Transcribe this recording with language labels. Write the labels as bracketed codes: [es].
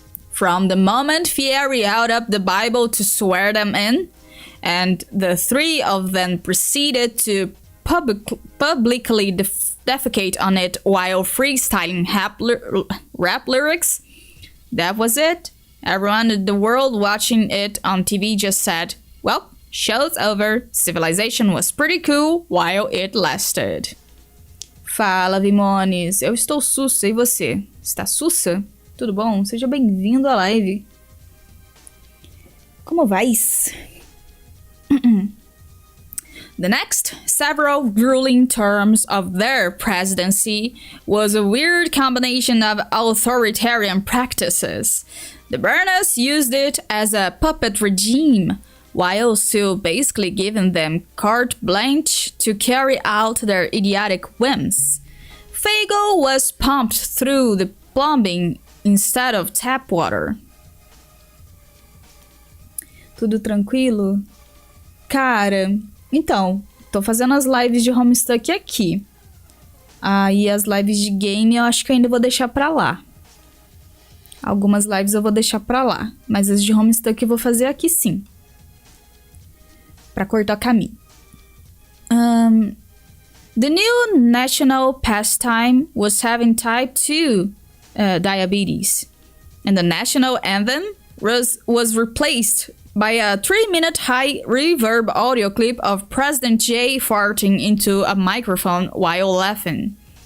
[en] From the moment Fieri held up the Bible to swear them in, and the three of them proceeded to publicly defecate on it while freestyling rap lyrics, that was it. Everyone in the world watching it on TV just said, well, show's over, civilization was pretty cool while it lasted. [pt] Fala, Vimones, eu estou sussa, e você? Está sussa? Tudo bom? Seja bem-vindo à live. Como vais? [en] The next several grueling terms of their presidency was a weird combination of authoritarian practices. The Burners used it as a puppet regime, while still basically giving them carte blanche to carry out their idiotic whims. Fago was pumped through the plumbing instead of tap water. [pt] Tudo tranquilo? Cara, então, tô fazendo as lives de HOMESTUCK aqui. E as lives de game eu acho que eu ainda vou deixar pra lá. Algumas lives eu vou deixar pra lá, mas as de HOMESTUCK eu vou fazer aqui sim. Pra cortar caminho. [en] The new national pastime was having type 2 diabetes, and the national anthem was replaced by a 3-minute high reverb audio clip of President J farting into a microphone while laughing.